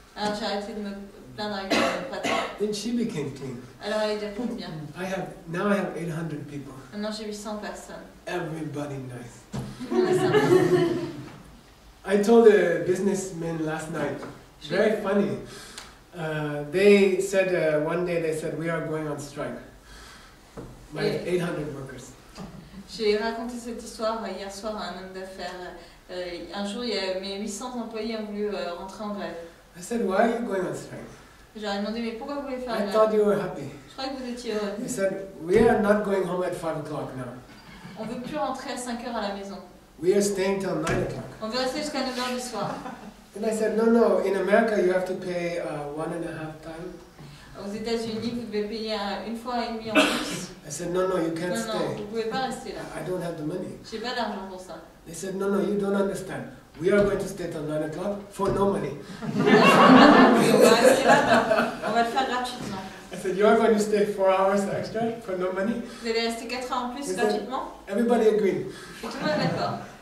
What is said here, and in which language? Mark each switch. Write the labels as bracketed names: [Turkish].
[French] Alors j'ai arrêté de me plaindre avec mon patron. [English] Then she became clean. [French] Alors elle est devenue bien. [English] Now I have 800 people. [French] Maintenant j'ai 800 personnes. [English] Everybody nice. [French] Tout le monde est sympa. [English] I told the businessmen last night, very funny. They said one day they said we are going on strike. My 800 workers. [French] J'ai raconté cette histoire hier soir à un homme d'affaires. Un jour, mes 800 employés ont voulu rentrer en grève. [English] I said, why are you going on strike? [French] Je leur ai demandé, mais pourquoi vous voulez faire la [English] I [French] grève? [English] thought you were happy. [French] Je croyais que vous étiez heureux. [English] They said, we are not going home at 5 o'clock now. [French] On ne veut plus rentrer à 5 heures à la maison. [English] We are staying till 9 o'clock. [French] On veut rester jusqu'à 9 heures du soir. [English] And I said, no, in America you have to pay 1.5 times. [French] Aux États-Unis, vous devez payer une fois et demie en plus. [English] I said, no, you can't [French] Non, [English] stay. [French] vous ne pouvez pas rester là. [English] I don't have the money. [French] J'ai pas d'argent pour ça. [English] They said, no, you don't understand. We are going to stay till 9 o'clock for no money. [French] On va rester là, on va le faire gratuitement. [English] I said, you are going to stay 4 hours extra for no money? [French] Vous allez rester 4 heures en plus [English] They [French] gratuitement? [English] said, everybody agreed. [French] Et tout le monde est d'accord.